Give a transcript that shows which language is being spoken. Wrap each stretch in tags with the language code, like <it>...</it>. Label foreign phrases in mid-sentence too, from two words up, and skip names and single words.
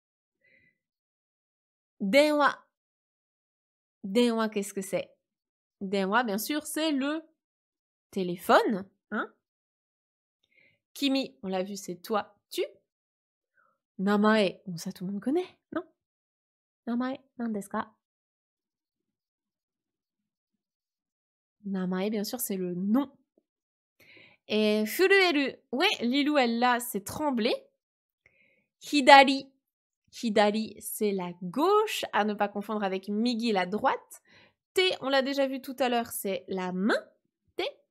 <fr>Denwa. Denwa, qu'est-ce que c'est? Denwa, bien sûr, c'est le téléphone. Hein? Kimi, on l'a vu, c'est toi, tu. Namae, bon, ça tout le monde connaît, non?</fr> <ja>名前、何ですか?</ja> <fr>Namae, bien sûr, c'est le nom. Et furueru, ouais, Lilou, elle l'a, c'est trembler. Hidari. Hidari, c'est la gauche, à ne pas confondre avec migi, la droite. Te, on l'a déjà vu tout à l'heure, c'est la main. Te.</fr>